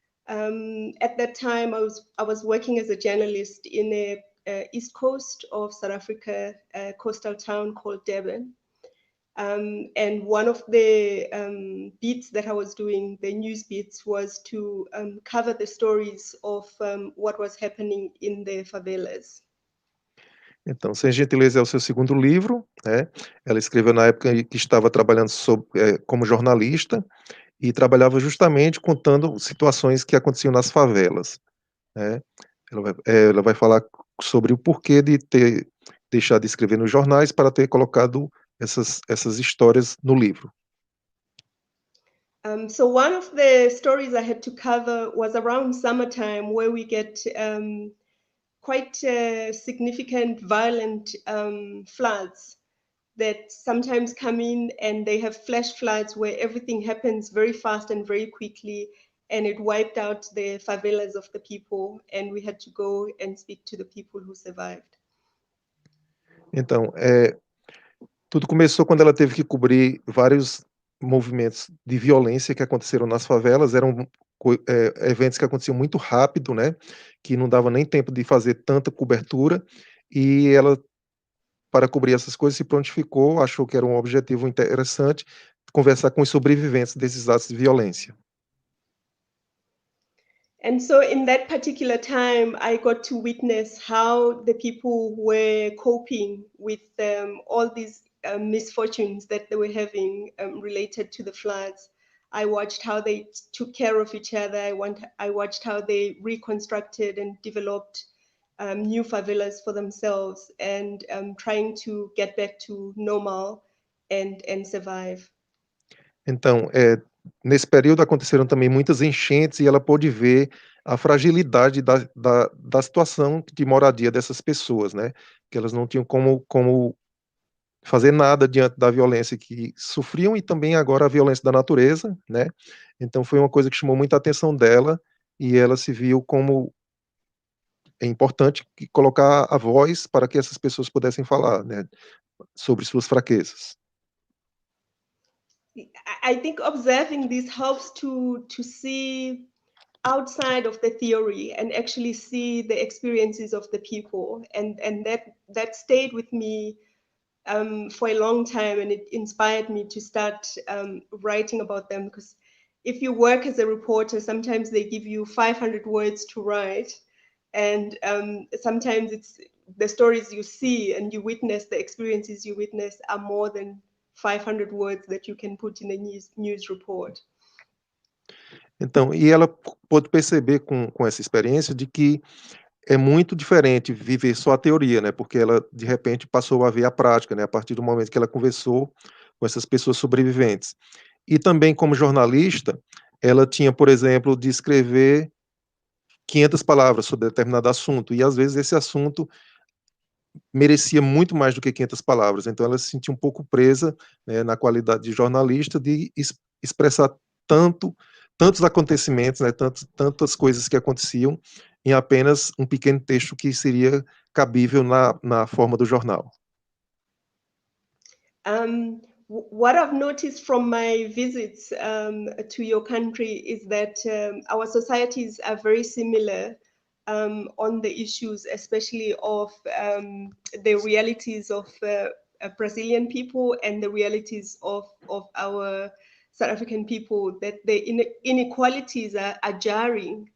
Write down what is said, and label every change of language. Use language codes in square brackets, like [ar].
[en] At that time, I was working as a journalist in a east coast of South Africa, a coastal town called Durban. And one of the beats that I was doing, the news beats, was to cover the stories of what was happening in the favelas. [pt] Então, Sem Gentileza é o seu segundo livro, né? Ela escreveu na época que estava trabalhando como jornalista e trabalhava justamente contando situações que aconteciam nas favelas, né? Ela vai falar sobre o porquê de ter deixado de escrever nos jornais para ter colocado essas histórias no livro. [en] So one of the stories I had to cover was around summertime, where we get quite significant violent floods that sometimes come in, and they have flash floods where everything happens very fast and very quickly, and it wiped out the favelas of the people, and we had to go and speak to the people who survived. [pt] Então, tudo começou quando ela teve que cobrir vários movimentos de violência que aconteceram nas favelas. Eram eventos que aconteciam muito rápido, né, que não dava nem tempo de fazer tanta cobertura, e ela, para cobrir essas coisas, se prontificou, achou que era um objetivo interessante conversar com os sobreviventes desses atos de violência. [en] And so in that particular time, I got to witness how the people were coping with all these misfortunes that they were having related to the floods. I watched how they took care of each other. I watched how they reconstructed and developed new favelas for themselves, and trying to get back to normal and survive. [pt] Então, nesse período aconteceram também muitas enchentes e ela pôde ver a fragilidade da situação de moradia dessas pessoas, né? Que elas não tinham como fazer nada diante da violência que sofriam, e também agora a violência da natureza, né? Então foi uma coisa que chamou muita atenção dela, e ela se viu como é importante colocar a voz para que essas pessoas pudessem falar, né, sobre suas fraquezas. [en] I think observing this helps to see outside of the theory and actually see the experiences of the people, and that stayed with me for a long time, and it inspired me to start writing about them. Because if you work as a reporter, sometimes they give you 500 words to write, and sometimes it's the stories you see and you witness, the experiences you witness, are more than 500 words that you can put in a news report. [pt] Então, e ela pôde perceber com essa experiência de que é muito diferente viver só a teoria, né? Porque ela, de repente, passou a ver a prática, né? A partir do momento que ela conversou com essas pessoas sobreviventes. E também, como jornalista, ela tinha, por exemplo, de escrever 500 palavras sobre determinado assunto, e às vezes esse assunto merecia muito mais do que 500 palavras. Então ela se sentia um pouco presa, né, na qualidade de jornalista, de expressar tantos acontecimentos, né, tantas coisas que aconteciam em apenas um pequeno texto que seria cabível na forma do jornal. [en] What I've noticed from my visits to your country is that our societies are very similar on the issues, especially of the realities of Brazilian people and the realities of our South African people, that the inequalities are jarring.